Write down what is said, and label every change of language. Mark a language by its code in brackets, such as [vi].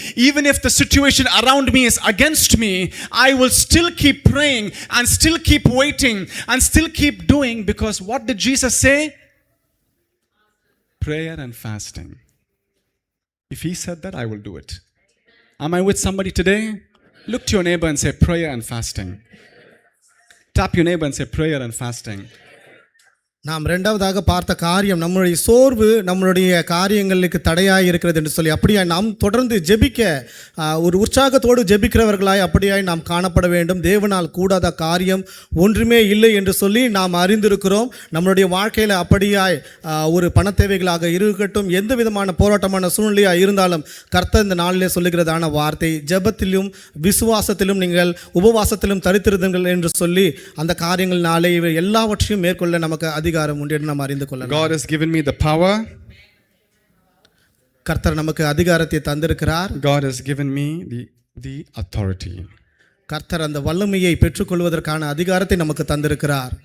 [en] Even if the situation around me is against me, I will still keep praying and still keep waiting and still keep doing because what did Jesus say? Prayer and fasting. If He said that, I will do it. Am I with somebody today? Look to your neighbor and say prayer and fasting. Tap your neighbor and say prayer and fasting. [ta] நாம் இரண்டாவதாக பார்த்த காரியம் நம்மளுடைய சோர்வு நம்மளுடைய காரியங்களுக்கு தடையாய் இருக்கிறது என்று சொல்லி அப்படியாய் நாம் தொடர்ந்து ஜெபிக்க ஒரு உற்சாகத்தோடு ஜெபிக்கிறவர்களாய் அப்படியாய் நாம் காணப்பட வேண்டும். தேவனால் கூடாத காரியம் ஒன்றுமே இல்லை என்று சொல்லி நாம் அறிந்திருக்கிறோம். நம்மளுடைய வாழ்க்கையில் அப்படியாய் ஒரு பண தேவைகளாக இருக்கட்டும், எந்த விதமான போராட்டமான சூழ்நிலையாக இருந்தாலும் கர்த்தர் இந்த நாளிலே சொல்லுகிறதான வார்த்தை, ஜெபத்திலும் விசுவாசத்திலும் நீங்கள் உபவாசத்திலும் தரித்திருந்தீர்கள் என்று சொல்லி அந்த காரியங்களினாலே இவை எல்லாவற்றையும் மேற்கொள்ள நமக்கு அதிகாரம் உண்டு என்று நாம் அறிந்து கொள்ளலாம். [en] God has given me the power. [ta] கர்த்தர் நமக்கு அதிகாரத்தை தந்திருக்கிறார். [en] God has given me the authority. [ta] கர்த்தர் அந்த வல்லமையை பெற்றுக்கொள்வதற்கான அதிகாரத்தை நமக்கு தந்திருக்கிறார்.